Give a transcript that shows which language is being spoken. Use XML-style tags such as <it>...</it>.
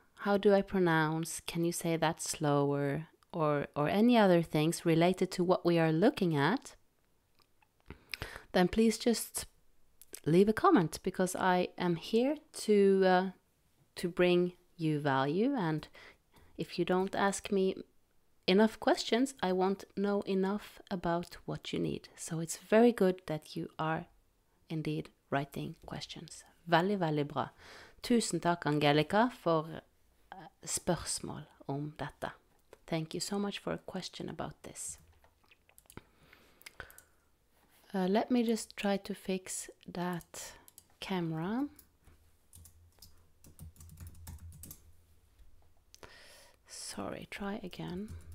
<en>How do I pronounce? Can you say that slower? Or any other things related to what we are looking at, then please just leave a comment, because I am here to bring you value, and if you don't ask me enough questions, I won't know enough about what you need. So it's very good that you are indeed writing questions.</en> <no>Veldig, veldig bra. Tusen takk, Angelica, for spørsmål om dette.</no> <en>Thank you so much for a question about this. Let me just try to fix that camera. Sorry, try again.</en>